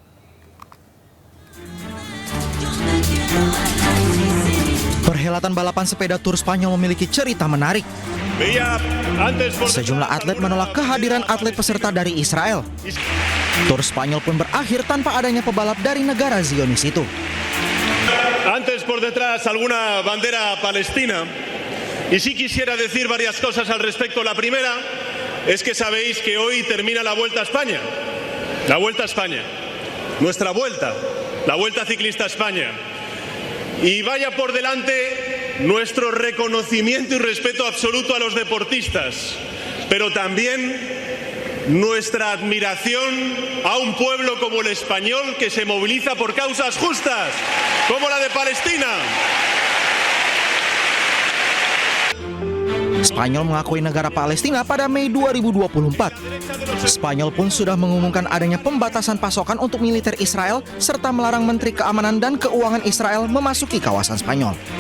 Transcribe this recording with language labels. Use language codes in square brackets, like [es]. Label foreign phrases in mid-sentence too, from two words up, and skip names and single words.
[id] Perhelatan balapan sepeda Tour Spanyol memiliki cerita menarik. Sejumlah atlet menolak kehadiran atlet peserta dari Israel. Tour Spanyol pun berakhir tanpa adanya pebalap dari negara Zionis itu. [es] Antes por detrás alguna bandera palestina y sí quisiera decir varias cosas al respecto. La primera es que sabéis que hoy termina la Vuelta a España. La Vuelta a España. Nuestra vuelta. La Vuelta Ciclista a España. Y vaya por delante nuestro reconocimiento y respeto absoluto a los deportistas, pero también nuestra admiración a un pueblo como el español que se moviliza por causas justas, como la de Palestina. [id] Spanyol mengakui negara Palestina pada Mei 2024. Spanyol pun sudah mengumumkan adanya pembatasan pasokan untuk militer Israel serta melarang Menteri Keamanan dan Keuangan Israel memasuki kawasan Spanyol.